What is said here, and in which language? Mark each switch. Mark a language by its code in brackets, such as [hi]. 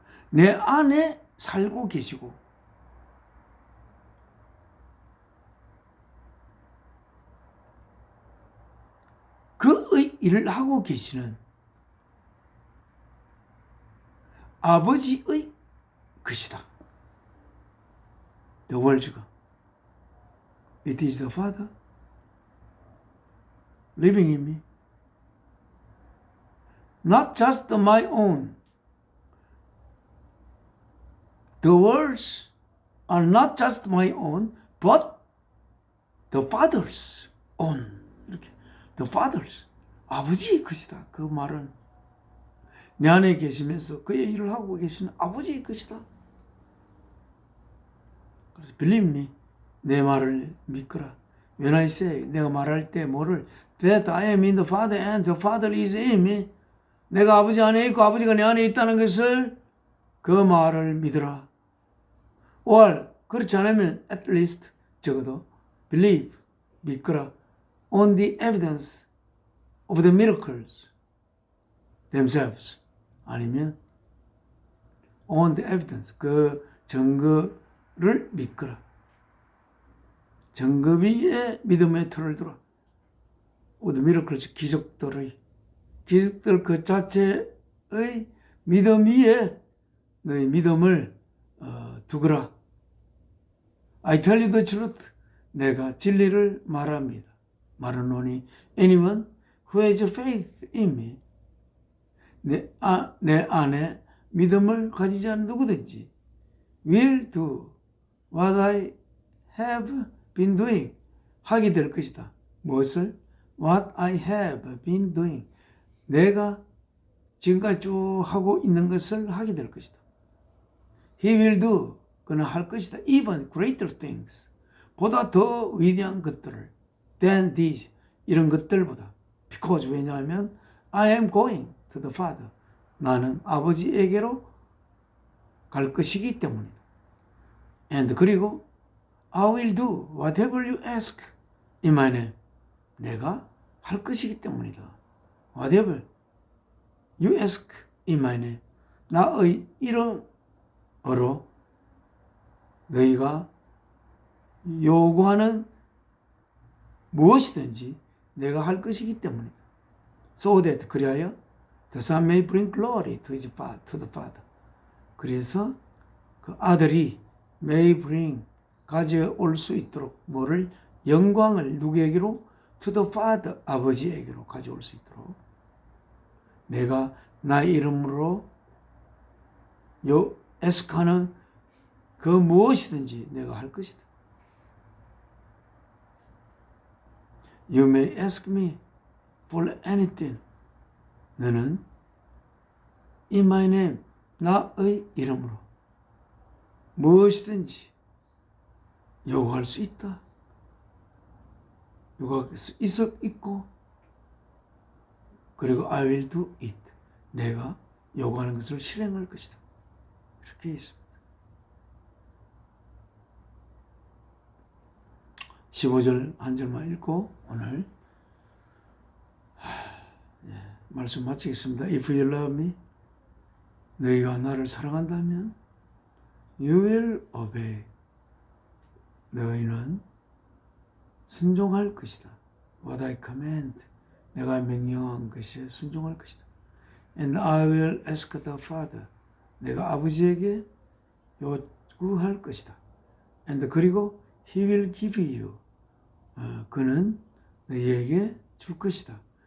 [ko] 내 안에 살고 계시고 그의 일을 하고 계시는 아버지의 것이다. [en] The words가 it is the Father living in me, not just my own. The words are not just my own, but the Father's own. [ko] 이렇게 [en] the Father's, [ko] 아버지의 것이다. 그 말은 내 안에 계시면서 그의 일을 하고 계시는 아버지의 것이다. 그래서 [en] believe me, [ko] 내 말을 믿거라. [en] When I say, [ko] 내가 말할 때 뭐를 [en] that I am in the Father and the Father is in me, [ko] 내가 아버지 안에 있고 아버지가 내 안에 있다는 것을 그 말을 믿으라. [en] or [ko] 그렇지 않으면 [en] at least [ko] 적어도 [en] believe [ko] 믿거라. [en] on the evidence of the miracles themselves [ko] 아니면 [en] on the evidence [ko] 그 증거를 믿거라. 증거 위에 믿음의 틀을 두라. [en] of the miracles [ko] 기적들 그 자체의 믿음 위에 너의 믿음을 두거라. [en] I tell you the truth. [ko] 내가 진리를 말합니다. 말하노니 [en] anyone who has faith in me [ko] 내 안에 믿음을 가지지 않은 누구든지 [en] will do what I have been doing [ko] 하게 될 것이다. 무엇을? [en] What I have been doing [ko] 내가 지금까지 쭉 하고 있는 것을 하게 될 것이다. [en] He will do [ko] 그는 할 것이다. [en] Even greater things [ko] 보다 더 위대한 것들을 [en] than these [ko] 이런 것들보다 [en] because [ko] 왜냐하면 [en] I am going to the Father [ko] 나는 아버지에게로 갈 것이기 때문이다. [en] And [ko] 그리고 [en] I will do whatever you ask in my name [ko] 내가 할 것이기 때문이다. [en] Whatever you ask in my name [ko] 나의 이름으로 너희가 요구하는 무엇이든지 내가 할 것이기 때문이다. [en] So that [ko] 그리하여 [en] the Son may bring glory to the Father. [ko] 그래서 그 아들이 [en] may bring [ko] 가져올 수 있도록 뭐를 영광을 누구에게로 [en] to the Father [ko] 아버지에게로 가져올 수 있도록 내가 나의 이름으로 ask하는 그 무엇이든지 내가 할 것이다. [en] You may ask me for anything. [ko] 너는 [en] in my name, [ko] 나의 이름으로 무엇이든지 요구할 수 있다. 요구할 수 있고 그리고 [en] I will do it. [ko] 내가 요구하는 것을 실행할 것이다. 이렇게 있습니다. 15절 한 절만 읽고 오늘 말씀 마치겠습니다. [en] If you love me, [ko] 너희가 나를 사랑한다면 [en] you will obey. [ko] 너희는 순종할 것이다. [en] What I command. [ko] 내가 명령한 것에 순종할 것이다. [en] And I will ask the Father. [ko] 내가 아버지에게 요구할 것이다. [en] And [ko] 그리고 [en] He will give you. [ko] 그는 너희에게 줄 것이다.